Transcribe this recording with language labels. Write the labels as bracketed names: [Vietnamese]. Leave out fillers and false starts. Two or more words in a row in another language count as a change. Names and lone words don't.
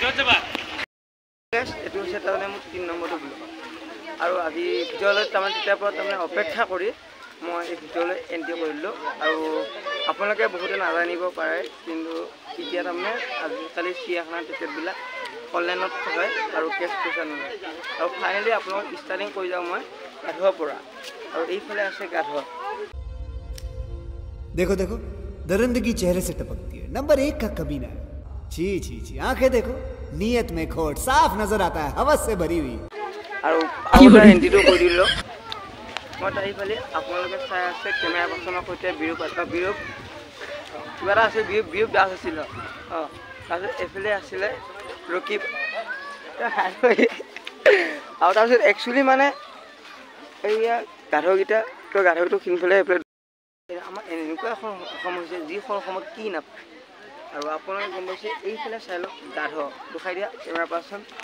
[Assamese] এইটো হৈছে তাৰমানে মোৰ 3 নম্বৰটো ভিডিঅ' আৰু আজি ভিডিঅ'লৈ তাৰমানে তেতিয়াৰ পৰা তাৰমানে অপেক্ষা কৰি মই এই ভিডিঅ'লৈ এণ্ট্ৰি কৰিলোঁ আৰু আপোনালোকে বহুতে নাজানিব পাৰে কিন্তু এতিয়া তাৰমানে আজিকালি চিৰিয়াখানাৰ টিকেটবিলাক অনলাইনত হয় আৰু কেছ পইচা নলয় আৰু ফাইনেলি আপোনালোক ষ্টাৰ্টিং কৰি যাওঁ মই গাধোৱাৰ পৰা আৰু এইফালে আছে গাধোৱা [Hindi] देखो देखो दरिंदगी चेहरे से टपकती है नंबर 1 का कमीना है छी छी छी आंखें देखो नीयत में खोट साफ नजर आता है हवस से भरी हुई [Assamese] আৰু আপোনাৰ এণ্ট্ৰিটো কৰি দিলোঁ মই এইফালে আপোনালোকে চাই আছে কেমেৰা পাৰ্চনৰ সৈতে বিৰূপ কিবা এটা আছে বিৰূপ দাস আছিল অঁ তাৰপিছত এইফালে আছিলে ৰকিব আৰু তাৰপিছত একচুৱেলি মানে এইয়া গাধকেইটা তো গাধকটো কিনিবলৈ এইফালে আমাৰ এনেকুৱা এখন অসম হৈছে যিখন অসমত কি নাপায় আৰু আপোনালোকে গম পাইছে এইফালে চাই লওক গাধ দুখাই দিয়া কেমেৰা পাৰ্চন